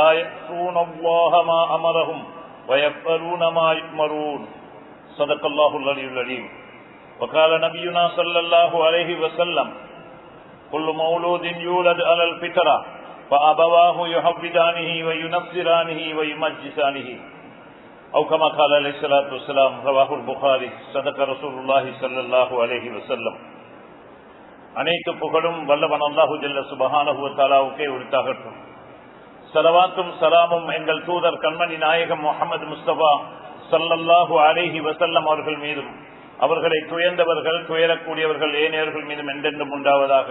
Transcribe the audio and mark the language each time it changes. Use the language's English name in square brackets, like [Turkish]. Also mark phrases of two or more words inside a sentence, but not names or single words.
[Arabic] يعصون الله ما أمرهم ويفعلون ما يؤمرون صدق الله العلي العظيم وقال نبينا صلى الله عليه وسلم كل مولود يولد على الفطرة فأبواه يحودانه وينصرانه ويمجسانه أو كما قال عليه الصلاة والسلام رواه البخاري صدق رسول الله صلى الله عليه وسلم. [Tamil] அனைத்து புகழும் வல்லவன் [Arabic] الله جل سبحانه وتعالى [Tamil] உரித்தாகட்டும். ஸலவாத்தும் ஸலாமும் எங்கள் தூதர் கண்மணி நாயகம் முஹம்மது முஸ்தபா [Arabic] صلى الله عليه وسلم [Tamil] அவர்கள் மீதும் அவர்களை துயர்ந்தவர்கள் துயரக்கூடியவர்கள் ஏனையவர்கள் மீதும் என்றென்றும் உண்டாவதாக.